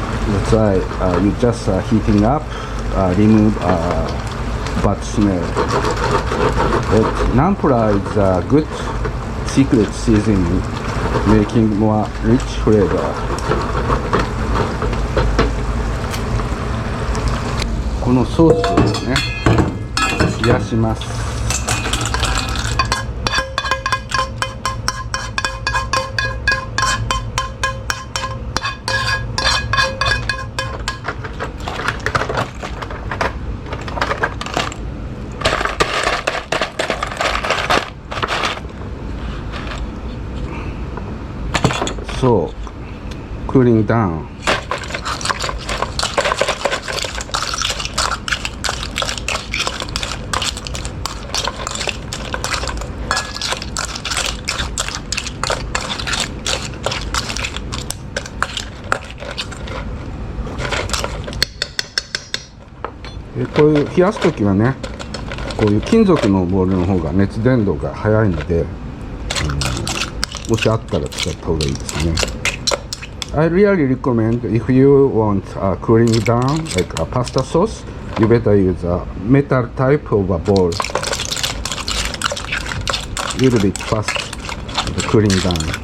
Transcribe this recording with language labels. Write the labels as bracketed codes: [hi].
[en] That's why you just heating up, remove bad smell. But naampula is a good secret seasoning, making more rich flavor. [ja] このソースをね、冷やします。 [en] So, cooling down. . [ja] こういう冷やすときはね、こういう金属のボウルの方が熱伝導が早いので、もしあったら使った方がいいですね。 [en] I really recommend if you want cooling down like a pasta sauce, you better use a metal type of a bowl. Little bit fast the cooling down.